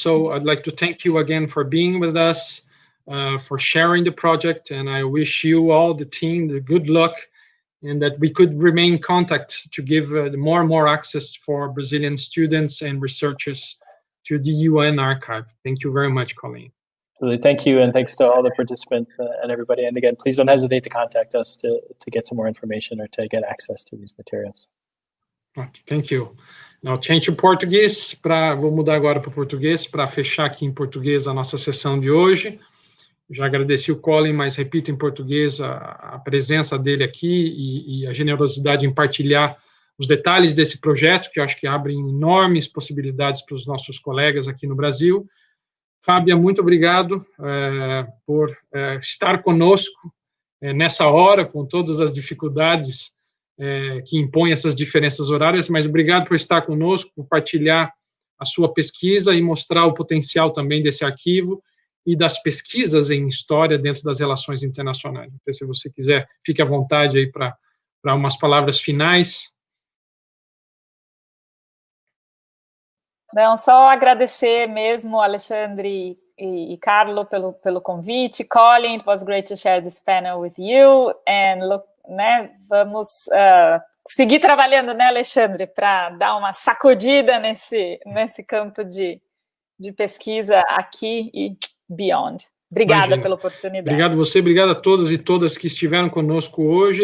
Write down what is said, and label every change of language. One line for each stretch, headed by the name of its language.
English: So I'd like to thank you again for being with us, for sharing the project, and I wish you all, the team, the good luck, and that we could remain in contact to give more and more access for Brazilian students and researchers to the UN archive. Thank you very much, Colin. Thank you, and thanks to all the participants and everybody. And again, please don't hesitate to contact us to get some more information or to get access to these materials. Thank you. Now, change to
Portuguese: português. Vou mudar agora para o português para fechar aqui em português a nossa sessão de hoje. Já agradeci o Colin, mas repito em português a presença dele aqui e a generosidade em partilhar os detalhes desse projeto, que eu acho que abre enormes possibilidades para os nossos colegas aqui no Brasil. Fábia, muito obrigado por estar conosco nessa hora, com todas as dificuldades que impõem essas diferenças horárias, mas obrigado por estar conosco, por partilhar a sua pesquisa e mostrar o potencial também desse arquivo e das pesquisas em história dentro das relações internacionais. Se você quiser, fique à vontade aí para umas palavras finais. Não, só agradecer mesmo, Alexandre e Carlo, pelo convite.
English: Colin, it was great to share this panel with you. And look,
Portuguese: né, vamos seguir trabalhando, né, Alexandre, para dar uma sacudida nesse campo de pesquisa aqui e beyond. Obrigada pela oportunidade. Obrigado você, obrigado a todos e todas que estiveram conosco hoje.